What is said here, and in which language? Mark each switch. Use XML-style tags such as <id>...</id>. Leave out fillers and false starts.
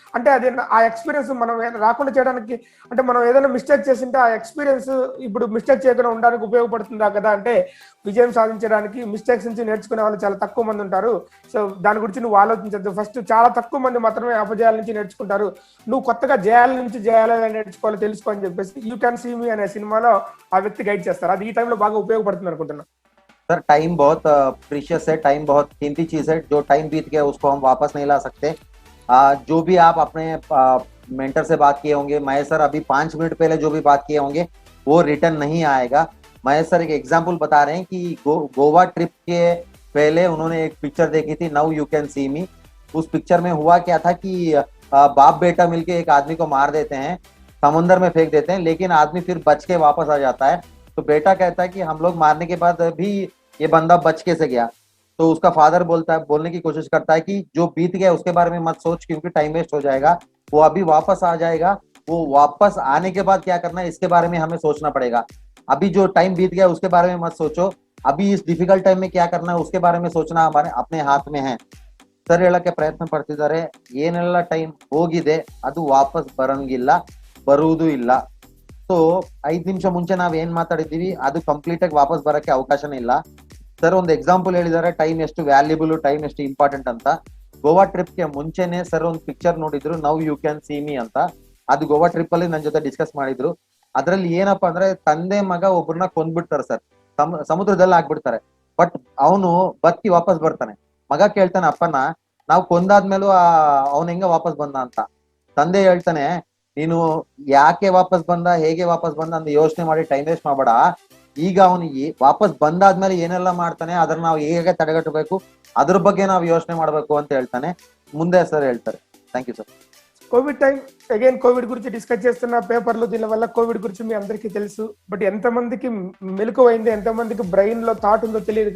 <te>అంటే అది ఆ ఎక్స్పీరియన్స్ మనం రాకుండా చేయడానికి, అంటే మనం ఏదైనా మిస్టేక్ చేసింటే ఆ ఎక్స్పీరియన్స్ ఇప్పుడు మిస్టేక్ చేయకుండా ఉండడానికి ఉపయోగపడుతుందా కదా అంటే, విజయం సాధించడానికి మిస్టేక్స్ నుంచి నేర్చుకునే వాళ్ళు చాలా తక్కువ మంది ఉంటారు. సో దాని గురించి నువ్వు ఆలోచించద్దు. ఫస్ట్ చాలా తక్కువ మంది మాత్రమే అపజయాల నుంచి నేర్చుకుంటారు, నువ్వు కొత్తగా జయాల నుంచి జయాలని నేర్చుకోవాలి తెలుసుకో అని చెప్పేసి యూ క్యాన్ సీ మీ అనే సినిమాలో ఆ వ్యక్తి గైడ్ చేస్తారు. అది ఈ టైంలో బాగా ఉపయోగపడుతుంది అనుకుంటున్నా.</te> <hi>सर टाइम बहुत प्रीशियस है, टाइम बहुत कीमती चीज है, जो टाइम बीत गया उसको हम वापस नहीं ला सकते। जो भी आप अपने मेंटर से बात किए होंगे, महेश सर अभी 5 मिनट पहले जो भी बात किए होंगे वो रिटर्न नहीं आएगा। महेश सर एक एग्जाम्पल बता रहे हैं कि गोवा ट्रिप के पहले उन्होंने एक पिक्चर देखी थी नाउ यू कैन सी मी। उस पिक्चर में हुआ क्या था कि बाप बेटा मिलके एक आदमी को मार देते हैं, समुन्द्र में फेंक देते हैं, लेकिन आदमी फिर बच के वापस आ जाता है। तो बेटा कहता है कि हम लोग मारने के बाद भी ये बंदा बच के से गया। तो उसका फादर बोलने की कोशिश करता है कि जो बीत गया उसके बारे में मत सोच, क्योंकि टाइम वेस्ट हो जाएगा, वो अभी वापस आ जाएगा, वो वापस आने के बाद क्या करना है इसके बारे में हमें सोचना पड़ेगा। अभी जो टाइम बीत गया उसके बारे में मत सोचो, अभी इस डिफिकल्ट टाइम में क्या करना है उसके बारे में सोचना हमारे अपने हाथ में है।</hi> <kn>ಸರ್ ಹೇಳಕ್ಕೆ ಪ್ರಯತ್ನ ಪಡ್ತಿದ್ದಾರೆ, ಏನೆಲ್ಲ ಟೈಮ್ ಹೋಗಿದೆ ಅದು ವಾಪಸ್ ಬರಂಗಿಲ್ಲ, ಬರುವುದು ಇಲ್ಲ. ಸೊ 5 ನಿಮಿಷ ಮುಂಚೆ ನಾವ್ ಏನ್ ಮಾತಾಡಿದೀವಿ ಅದು ಕಂಪ್ಲೀಟ್ ಆಗಿ ವಾಪಸ್ ಬರಕ್ಕೆ ಅವಕಾಶನೇ ಇಲ್ಲ. ಸರ್ ಒಂದು ಎಕ್ಸಾಂಪಲ್ ಹೇಳಿದ್ದಾರೆ, ಟೈಮ್ ಎಷ್ಟು ವ್ಯಾಲ್ಯೂಬಲ್, ಟೈಮ್ ಎಷ್ಟು ಇಂಪಾರ್ಟೆಂಟ್ ಅಂತ. ಗೋವಾ ಟ್ರಿಪ್ ಗೆ ಮುಂಚೆನೆ ಸರ್ ಒಂದು ಪಿಕ್ಚರ್ ನೋಡಿದ್ರು ನೌ ಯು ಕ್ಯಾನ್ ಸಿ ಮಿ ಅಂತ. ಅದು ಗೋವಾ ಟ್ರಿಪ್ ಅಲ್ಲಿ ನನ್ನ ಜೊತೆ ಡಿಸ್ಕಸ್ ಮಾಡಿದ್ರು. ಅದ್ರಲ್ಲಿ ಏನಪ್ಪಾ ಅಂದ್ರೆ ತಂದೆ ಮಗ ಒಬ್ಬರನ್ನ ಕೊಂದ್ಬಿಡ್ತಾರೆ ಸರ್, ಸಮುದ್ರದಲ್ಲಿ ಹಾಕ್ಬಿಡ್ತಾರೆ. ಬಟ್ ಅವನು ಬದುಕಿ ವಾಪಸ್ ಬರ್ತಾನೆ. ಮಗ ಕೇಳ್ತಾನೆ ಅಪ್ಪನ, ನಾವು ಕೊಂದಾದ್ಮೇಲೂ ಅವನ್ ಹೆಂಗ ವಾಪಸ್ ಬಂದ ಅಂತ. ತಂದೆ ಹೇಳ್ತಾನೆ, ನೀನು ಯಾಕೆ ವಾಪಸ್ ಬಂದ, ಹೇಗೆ ವಾಪಸ್ ಬಂದ ಅಂತ ಯೋಚನೆ ಮಾಡಿ ಟೈಮ್ ವೇಸ್ಟ್ ಮಾಡಬೇಡ, ಈಗ ಅವನಿಗೆ ವಾಪಸ್ ಬಂದಾದ್ಮೇಲೆ ಏನೆಲ್ಲ ಮಾಡ್ತಾನೆ ಅದನ್ನ ನಾವು ಹೇಗೆ ತಡೆಗಟ್ಟಬೇಕು ಅದ್ರ ಬಗ್ಗೆ ನಾವು ಯೋಚನೆ ಮಾಡ್ಬೇಕು ಅಂತ ಹೇಳ್ತಾನೆ. ಮುಂದೆ సర్ ಹೇಳ್ತಾರೆ.</kn> <en>Thank you sir.</en> <te>Covid time again Covid గురించి డిస్కస్ చేస్తున్న పేపర్లు, దీని వల్ల కోవిడ్ గురించి మీ అందరికీ తెలుసు. బట్ ఎంతమందికి మెలకువైందో, ఎంతమందికి బ్రెయిన్ లో థాట్ ఉందో తెలియదు.</te>